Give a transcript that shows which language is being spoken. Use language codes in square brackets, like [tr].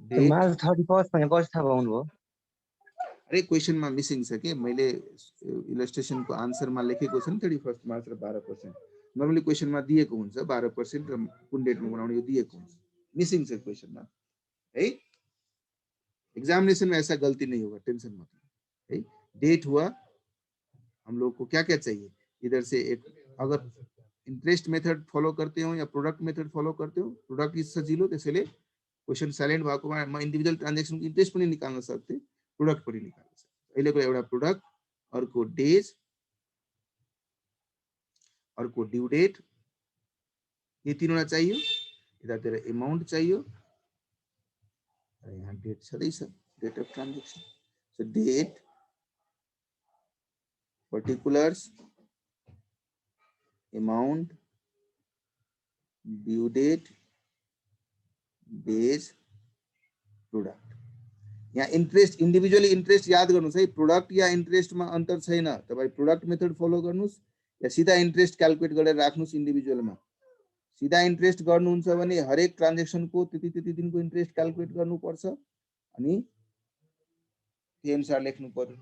[ne] March 31 भने कति थाहा पाउनु भयो. अरे क्वेशन में मिसिङ छ के, मैले इलस्ट्रेशन को आंसर में लेखेको छ नि 31 मार्च र 12%. नर्मली क्वेशन में दिएको हुन्छ 12% र कुन डेट में बनाउने यो दिएको हुन्छ. मिसिङ छ क्वेशन में है. [hi] एग्जामिनेशन में ऐसा गलती नहीं होगा, टेंशन मत लो है. डेट हुआ, हम लोग को क्या क्या चाहिए, इधर से एक अगर इंटरेस्ट मेथड फॉलो करते हो या प्रोडक्ट मेथड फॉलो करते हो, [ne] प्रोडक्ट इज सजिलो त्यसैले क्वेशन साइलेन्ट भएकोमा म इन्डिभिजुअल ट्रान्जेक्सन को इन्ट्रेस्ट पनि निकाल्न सक्थे, [hi] प्रोडक्ट पनि निकाल्न सक्थे. [ne] अहिलेको एउटा प्रोडक्ट, अर्को डेज, अर्को ड्यू डेट, ये तीनवटा चाहियो. यतातिर अमाउन्ट चाहियो र यहाँ डेट छँदैछ, date of transaction. So date, particulars, amount, due date, days, product. यहाँ इंट्रेस्ट इंडिविजुअली इंट्रेस्ट याद गर्नुस् है. प्रोडक्ट या इंट्रेस्ट में अंतर छैन. तपाई प्रोडक्ट मेथड फलो गर्नुस् या सीधा इंट्रेस्ट क्याल्कुलेट गरेर राख्नुस् इंडिविजुअल में. सिधा इन्ट्रेस्ट गर्नुहुन्छ भने हरेक ट्रान्जेक्सनको त्यति दिनको इन्ट्रेस्ट क्याल्कुलेट गर्नुपर्छ अनि त्यो अनुसार लेख्नु पर्यो।